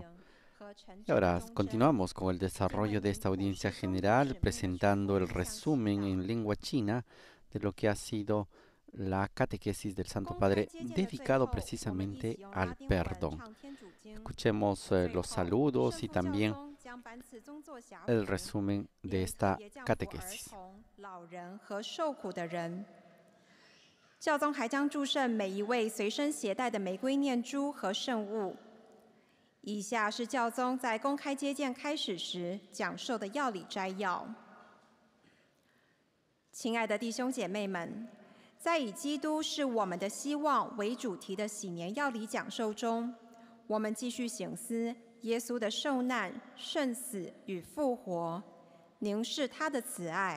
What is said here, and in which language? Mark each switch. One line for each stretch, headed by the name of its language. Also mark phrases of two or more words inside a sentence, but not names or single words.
Spanish: Y ahora continuamos con el desarrollo de esta audiencia general, presentando el resumen en lengua china de lo que ha sido la catequesis del Santo Padre dedicado precisamente al perdón. Escuchemos los saludos y también el resumen de esta catequesis.
Chinese: 教宗还将祝圣每一位随身携带的玫瑰念珠和圣物。以下是教宗在公开接见开始时讲授的要理摘要。亲爱的弟兄姐妹们，在以基督是我们的希望为主题的喜年要理讲授中，我们继续省思耶稣的受难、圣死与复活，凝视他的慈爱。